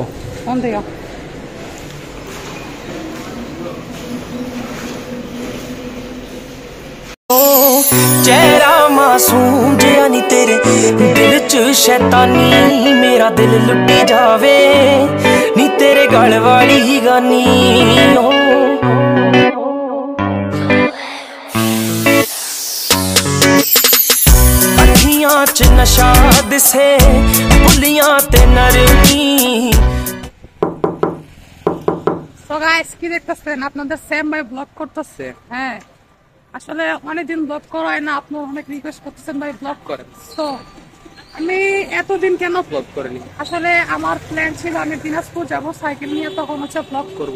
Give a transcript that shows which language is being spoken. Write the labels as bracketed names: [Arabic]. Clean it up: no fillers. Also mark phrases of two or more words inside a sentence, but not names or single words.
[Spanish] ¿Dónde yo? [Punjabi] ਚਿਹਰਾ ਮਾਸੂਮ ਜਿਆ ਨੀ ਤੇਰੇ ਦਿਲ ਚ ਸ਼ੈਤਾਨੀ, ਮੇਰਾ ਦਿਲ ਲੁੱਟੀ ਜਾਵੇ ਨੀ ਤੇਰੇ ਗਲ ਵਾਲੀ ਗਾਨੀ। ਅੱਖੀਆਂ ਚ ਨਸ਼ਾ ਦਿੱਸੇ ਬੁੱਲੀਆਂ ਤੇ ਨਰਮੀ। [English] So guys, [Bangla] কি দেখতেছেন? আপনাদের সেম ভাই ব্লগ করতেছে। হ্যাঁ, আসলে অনেকদিন ব্লগ করা হয় না, আপনারা অনেক রিকোয়েস্ট করতেছেন ভাই ব্লগ করেন। তো আমি এতদিন কেন ব্লগ করিনি? আসলে আমার প্ল্যান ছিল আমি দিনাজপুর যাব সাইকেল নিয়ে, তখন হচ্ছে ব্লগ করব।